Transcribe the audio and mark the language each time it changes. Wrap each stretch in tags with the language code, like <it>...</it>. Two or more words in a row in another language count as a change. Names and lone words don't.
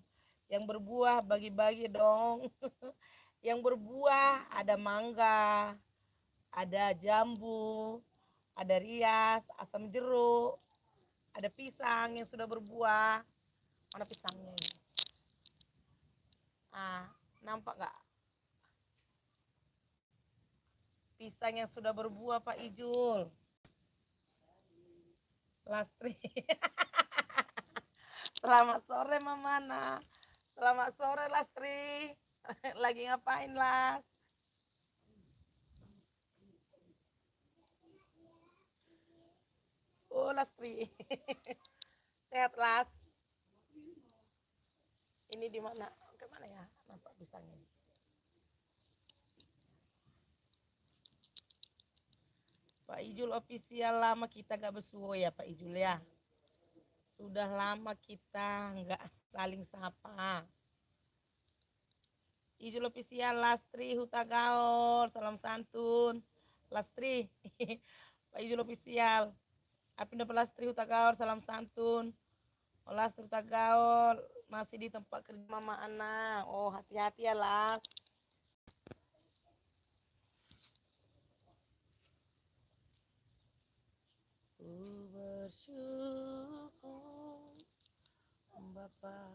<id>Yang berbuah bagi-bagi dong. Yang berbuah ada mangga, ada jambu, ada rias, asam jeruk, ada pisang yang sudah berbuah. Mana pisangnya ini? Nampak nggak? Pisang yang sudah berbuah Pak Ijul. Lastri. Selamat sore Mama Ana. Selamat sore Lastri. Lagi ngapain Las? Oh Lastri. Sehat Las. Ini di mana? Kemana ya? Nampak pisangnya. Pak Ijul Official, lama kita gak bersuo ya Pak Ijul ya. Sudah lama kita nggak saling sapa. Ijul Official, Lastri Hutagaol, salam santun. Lastri, Pak Ijul Official, Apindo Lastri Hutagaol, salam santun. Lastri Hutagaol masih di tempat kerja Mama Ana. Oh hati-hati ya Las. Bersyukur Bapak.</id>